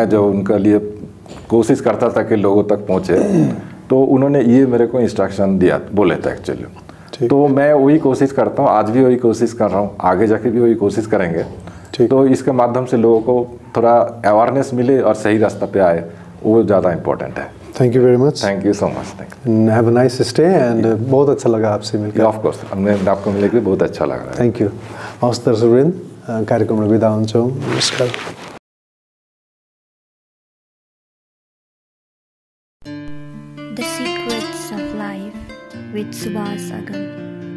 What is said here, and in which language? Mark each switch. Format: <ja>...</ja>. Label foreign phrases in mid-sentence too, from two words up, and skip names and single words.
<hi>मैं जो उनके लिए कोशिश करता था कि लोगों तक पहुँचे। तो उन्होंने ये मेरे को इंस्ट्रक्शन दिया, बोले थे एक्चुअली। तो मैं वही कोशिश करता हूँ, आज भी वही कोशिश कर रहा हूँ, आगे जाके भी वही कोशिश करेंगे। तो इसके माध्यम से लोगों को थोड़ा अवेयरनेस मिले और सही रास्ता पे आए, वो ज़्यादा इम्पोर्टेंट है।</hi> <en>thank you very much. thank you so much. thank you. have a nice stay and</en> <hi>बहुत अच्छा लगा आपसे मिलकर। ऑफ कोर्स, हमने आपको मिलकर भी बहुत अच्छा लगा।</hi> <en>thank you.</en> <ne>हवस् दर्शकवृन्द, कार्यक्रमबाट बिदा हुन्छौँ। नमस्कार।</ne> <en>The Secrets of Life with Subhas Agam.</en>